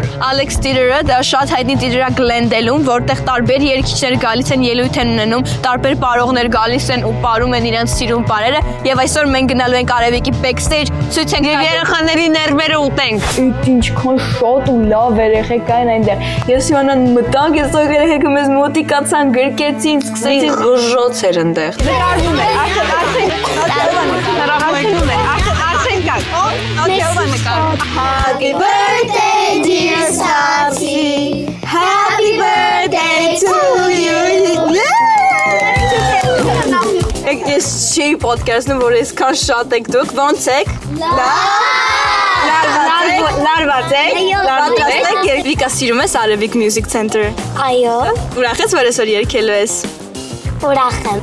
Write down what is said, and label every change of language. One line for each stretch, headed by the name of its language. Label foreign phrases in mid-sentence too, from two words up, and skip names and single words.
Armenian: Alex Theater-ը դա շատ հայտնի theater է Glendale-ում, որտեղ տարբեր երգիչներ գալիս են, ելույթ են ունենում, տարբեր պարողներ գալիս են ու պարում են իրենց սիրուն պարերը, եւ այսօր մենք գնալու ենք Արևիկի backstage, ցույց ենք եւ երեխաների ներվերը ուտենք։ Ինչքան շատ ու լավ երեխեք կային այնտեղ։ Ես իմանան մտանք, ես ու երեխեքը մեզ մոտիկացան, գրկեցին, սկսեցին ղժոց էր այնտեղ։ Նկարվում էր,
English: Happy birthday, dear Sapsi. Happy birthday to you.
Armenian: Ես չի podcast-ում, որ այսքան շատ եք դուք, ոնց եք։ Լարված եք։ Երգիկա սիրում ես Արևիկ Music Center։ Այո։ Ուրախ ես, որ այսօր երգելու ես։ Ուրախ եմ։